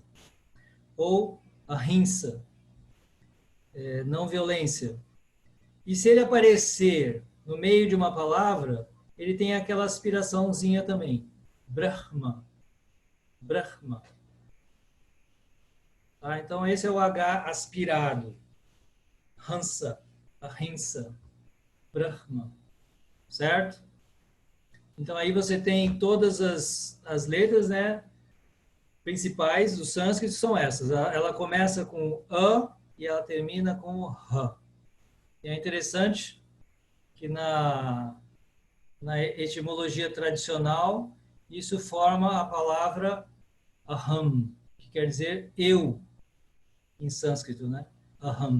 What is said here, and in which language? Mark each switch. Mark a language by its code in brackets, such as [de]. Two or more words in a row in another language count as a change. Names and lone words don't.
[pt] Ou ahimsa, não violência. E se ele aparecer no meio de uma palavra, ele tem aquela aspiraçãozinha também. Brahma. Brahma. Tá? Então, esse é o H aspirado. Hansa, ahimsa, Brahma. Certo? Então, aí você tem todas as letras, né, principais do sânscrito são essas. Ela começa com A e ela termina com o H. E é interessante que na etimologia tradicional, isso forma a palavra aham, que quer dizer eu, em sânscrito, né?